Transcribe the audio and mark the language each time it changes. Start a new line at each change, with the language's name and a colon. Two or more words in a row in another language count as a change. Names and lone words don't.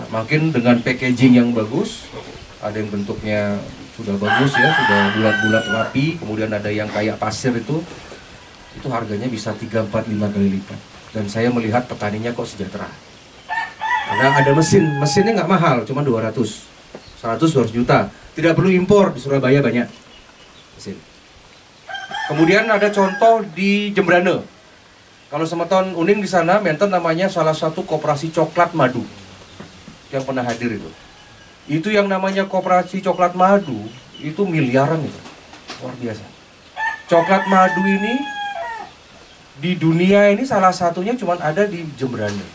Indonesian: Makin dengan packaging yang bagus, ada yang bentuknya sudah bagus ya, sudah bulat-bulat rapi, kemudian ada yang kayak pasir itu harganya bisa 3, 4, 5 kali lipat. Dan saya melihat petaninya kok sejahtera. Karena ada mesinnya nggak mahal, cuma 200, 100-200 juta. Tidak perlu impor, di Surabaya banyak mesin. Kemudian ada contoh di Jembrane. Kalau semeton uning di sana, menten namanya salah satu koperasi coklat madu yang pernah hadir itu. Itu yang namanya koperasi coklat madu itu miliaran itu, luar biasa. Coklat madu ini di dunia ini salah satunya cuma ada di Jembrane.